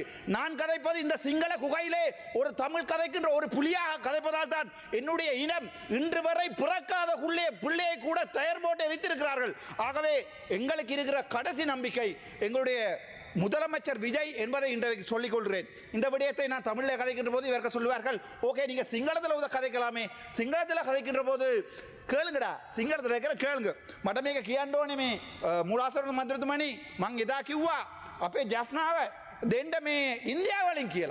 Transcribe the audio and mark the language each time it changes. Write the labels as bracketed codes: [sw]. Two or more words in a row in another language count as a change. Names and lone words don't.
[ta] நான் கதைப்பது இந்த சிங்கள குகையிலே ஒரு தமிழ் கதைக்கின்ற ஒரு புலியாக கதைப்பதால் தான் என்னுடைய இனம் இன்று வரை பிறக்காத பிள்ளையை கூட தயார் போட்டு வைத்திருக்கிறார்கள். ஆகவே எங்களுக்கு இருக்கிற கடைசி நம்பிக்கை எங்களுடைய முதலமைச்சர் விஜய் என்பதை இன்றைக்கு சொல்லிக் கொள்கிறேன். இந்த விடயத்தை நான் தமிழில் கதைக்கின்ற போது இவர்கள் சொல்லுவார்கள், ஓகே நீங்க சிங்களத்தில் கதைக்கலாமே, சிங்களத்தில் கதைக்கின்ற போது கேளுங்கடா, சிங்களத்தில் இருக்கிற கேளுங்க. [si] මට මේක කියන්න ඕනේ මේ මුලාසරණ මන්ත්‍රතුමනි මං එදා කිව්වා අපේ ජෆ්නාව දෙන්න මේ ඉන්දියාව වලින් කියලා.